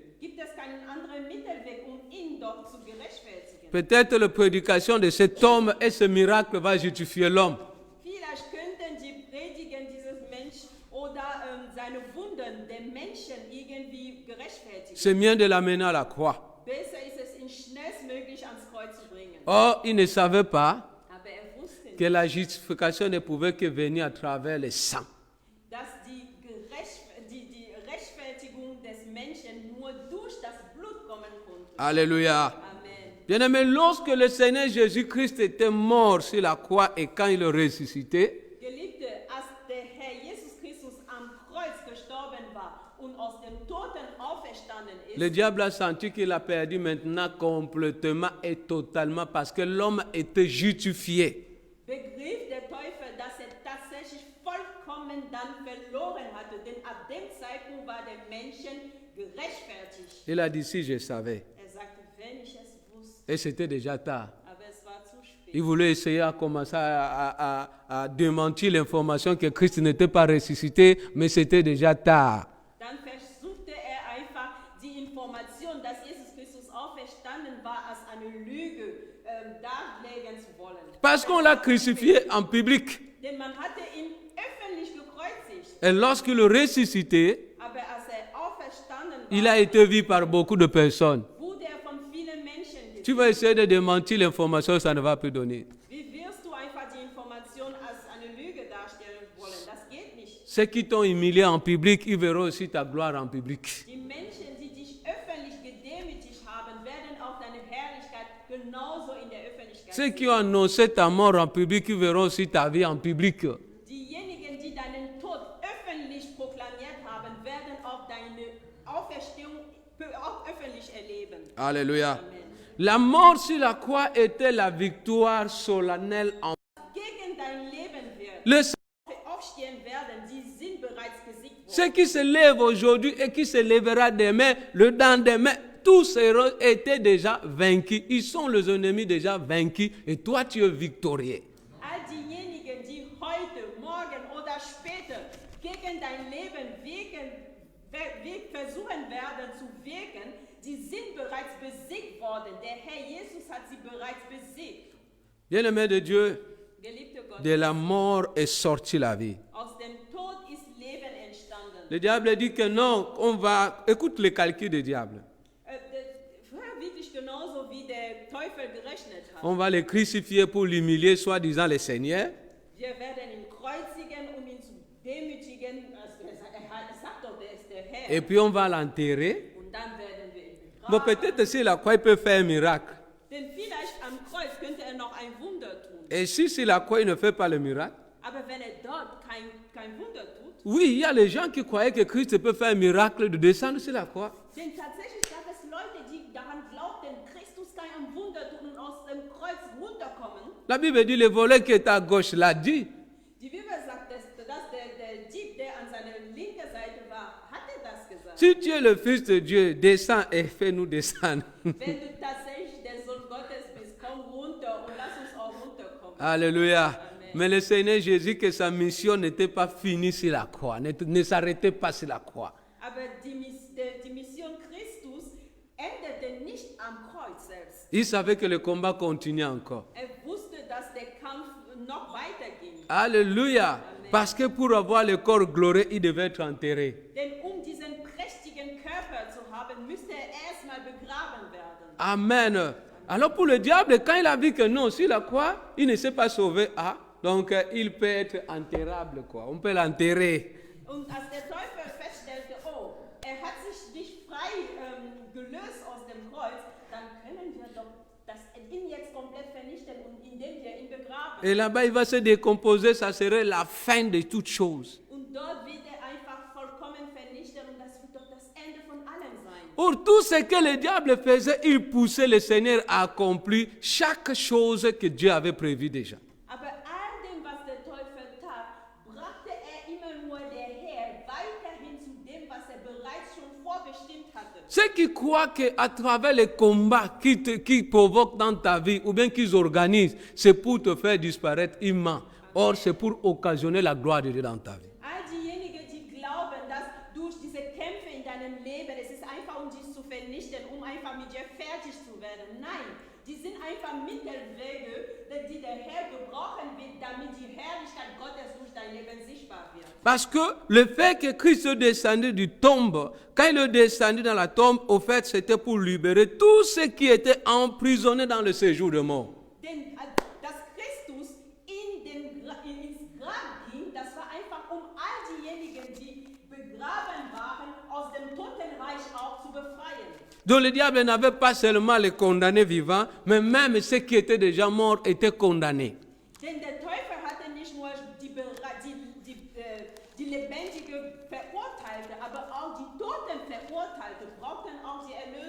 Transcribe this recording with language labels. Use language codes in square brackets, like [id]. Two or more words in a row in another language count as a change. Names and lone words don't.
[de] gibt es keinen anderen Mittelweg, ihn doch zu gerechtfertigen. [fr] Peut-être la prédication de cet homme et ce miracle va justifier l'homme. [de] Vielleicht könnten die Predigen dieses Menschen oder seine Wunden den Menschen irgendwie gerechtfertigen. [fr] C'est mieux de l'amener à la croix. [de] Besser ist es, ihn schnellstmöglich ans Kreuz zu bringen. [fr] Or, il ne savait pas [de] Aber wusste [fr] que [de] nicht, [fr] la justification ne pouvait que venir à travers le sang. [de] dass die Rechtfertigung des Menschen nur durch das Blut kommen konnte. [fr] Alléluia. Amen. Bien-aimé, lorsque le Seigneur Jésus-Christ était mort sur la croix et quand il est ressuscité, [de] Geliebte, als der Herr Jesus Christus am Kreuz gestorben war und aus dem Toten auferstanden ist, [fr] Le diable a senti qu'il a perdu maintenant complètement et totalement parce que l'homme était justifié. [de] begriff der Teufel, dass er tatsächlich vollkommen dann verloren hatte, denn ab dem Zeitpunkt war der Menschen gerechtfertigt. [fr] Il a dit si je savais. [de] Er sagte, wenn ich es wusste, [fr] Et c'était déjà tard. [de] aber es war zu spät. [fr] Il voulait essayer à commencer à démentir l'information que Christ n'était pas ressuscité, mais c'était déjà tard. [de] Dann versuchte er einfach die Information, dass Jesus Christus auferstanden war, als eine Lüge darlegen zu wollen. [fr] Parce qu'on l'a crucifié en public. [de] Denn man hatte ihn öffentlich gekreuzigt, [fr] Et lorsqu'il est ressuscité, [de] aber als er auferstanden [fr] il [de] war, [fr] a été vu par beaucoup de personnes. [de] wurde er von vielen Menschen gesehen. [fr] Tu vas essayer de démentir l'information, ça ne va plus donner. [de] Wie wirst du einfach die Information als eine Lüge darstellen wollen? Das geht nicht. [fr] Ceux qui t'ont humilié en public, ils verront aussi ta gloire en public. [de] Die Menschen, die dich öffentlich gedemütigt haben, werden auch deine Herrlichkeit genauso in der Öffentlichkeit [fr] Ceux [de] sehen. [fr] qui ont annoncé ta mort en public, ils verront aussi ta vie en public. [de] Diejenigen, die deinen Tod öffentlich proklamiert haben, werden auch deine Auferstehung auch öffentlich erleben. [fr] Alléluia. Amen. La mort sur la croix était la victoire solennelle en [de] Gegen dein Leben wird [fr] le [de] aufstehen werden, die sind bereits besiegt worden. [fr] ceux qui se lèvent aujourd'hui et qui se lèvera demain, le lendemain, tous étaient déjà vaincus. Ils sont les ennemis déjà vaincus et toi tu es victorieux. [de] All diejenigen, die heute, morgen oder später gegen dein Leben versuchen werden zu wirken, die sind bereits besiegt worden. Der Herr Jesus hat sie bereits besiegt. [fr] Bien-aimé de Dieu, [de] Geliebte Gott, [fr] de la mort est sortie la vie. [de] aus dem Tod ist Leben entstanden. [fr] Le diable dit que non, on va... Écoute les calculs du diable. [de] Vorher wirklich genauso wie der Teufel gerechnet hat. [fr] On va le crucifier pour l'humilier, soi-disant le Seigneur. [de] Wir werden ihn kreuzigen, um ihn zu demütigen. Also er sagt doch, der ist der Herr. [fr] Et puis on va l'enterrer. [de] Und dann werden wir ihn [fr] Bon, [de] begraben. [fr] peut-être si la croix il peut faire un miracle. [de] Denn vielleicht am Kreuz könnte er noch ein Wunder tun. [fr] Et si la croix il ne fait pas le miracle, [de] Aber wenn er dort kein Wunder tut, [fr] oui, il y a les gens qui croyaient que Christ peut faire un miracle de descendre sur la croix. [de] denn tatsächlich gab es Leute, die daran glaubten, Christus kann ein Wunder tun und aus dem Kreuz runterkommen. [fr] La Bible dit le volet qui est à gauche l'a dit. [de] Die Bibel sagt, dass der Dieb, der an seiner linken Seite war, hatte das gesagt. [fr] Si tu es le Fils de Dieu, descends et fais-nous descendre. [de] Wenn du tatsächlich der Sohn Gottes bist, komm runter und lass uns auch runterkommen. [fr] Alléluia. Amen. Mais le Seigneur Jésus, que sa mission n'était pas finie sur la croix, ne s'arrêtait pas sur la croix. [de] Aber die Mission Christus endete nicht am Kreuz selbst. [fr] Il savait que le combat continuait encore. [de] Er wusste, dass der Kampf noch weiterging. [fr] Alléluia. Parce que pour avoir le corps glorieux, il devait être enterré. [de] Denn diesen prächtigen Körper zu haben, müsste er erstmal begraben werden. [fr] Amen. Alors pour le diable, quand il a vu que non, sur la croix, il ne s'est pas sauvé, donc il peut être enterrable, quoi. On peut l'enterrer. [de] Und als der Teufel feststellte, oh, er hat sich nicht frei gelöst aus dem Kreuz, dann können wir doch ihn jetzt komplett vernichten und indem wir ihn begraben. [fr] Et là-bas, il va se décomposer, ça serait la fin de toutes choses. [de] Und dort wird er einfach vollkommen vernichten und das wird doch das Ende von allem sein. [fr] Pour tout ce que le diable faisait, il poussait le Seigneur à accomplir chaque chose que Dieu avait prévu déjà. [de] Aber all dem, was der Teufel tat, brachte er immer nur der Herr weiterhin zu dem, was er bereits schon vorbestimmt hatte. [fr] Ceux qui croient qu'à travers les combats qu'ils provoquent dans ta vie ou bien qu'ils organisent, c'est pour te faire disparaître, ils mentent. Or, c'est pour occasionner la gloire de Dieu dans ta vie. [de] All diejenigen, die glauben, dass durch diese Kämpfe in deinem Leben, es ist einfach, um dich zu vernichten, um einfach mit dir fertig zu werden. Nein, die sind einfach Mittelwege, die der Herr gebrauchen wird, damit die Herrlichkeit Gottes durch dein Leben sichtbar wird. [fr] Parce que le fait que Christ est descendu du tombe, quand il est descendu dans la tombe, au fait, c'était pour libérer tous ceux qui étaient emprisonnés dans le séjour de mort. [de] Denn dass Christus ins Grab ging, das war einfach, um all diejenigen, die begraben waren, aus dem Totenreich auch zu befreien. [fr] Donc le diable n'avait pas seulement les condamnés vivants, mais même ceux qui étaient déjà morts étaient condamnés. [de] Denn der Teufel hatte nicht nur die lebendige Verurteilte, aber auch die toten Verurteilte brauchten auch die